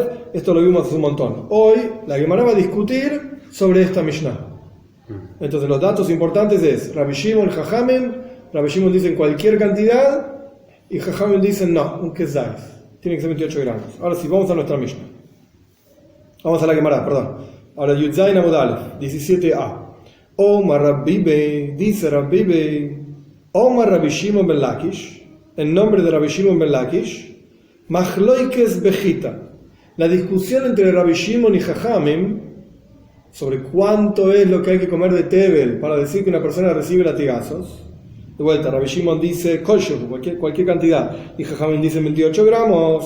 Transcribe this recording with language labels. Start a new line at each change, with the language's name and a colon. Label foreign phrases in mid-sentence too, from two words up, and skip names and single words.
Spanish: Esto lo vimos hace un montón. Hoy la Gemara va a discutir sobre esta Mishnah. Entonces los datos importantes es Rabbi Shimon, Jajamim. Rabbi Shimon dice cualquier cantidad y Jajamim dicen no, un kezais, tiene que ser 28 gramos. Ahora sí, vamos a nuestra Mishnah. Vamos a la Gemara, perdón. Ahora
Hebrew: י״ז עמוד א
Spanish: 17a. Omar Rabbi Bey, dice Rabbi Bey, Omar Rabbi Shimon ben Lakish, en nombre de Rabbi Shimon ben Lakish,
Hebrew: מחלוקת בחתיכה,
Spanish: la discusión entre Rabbi Shimon y Jajamim sobre cuánto es lo que hay que comer de Tevel para decir que una persona recibe latigazos. De vuelta, Rabbi Shimon dice cualquier cantidad, y Jajamim dice 28 gramos.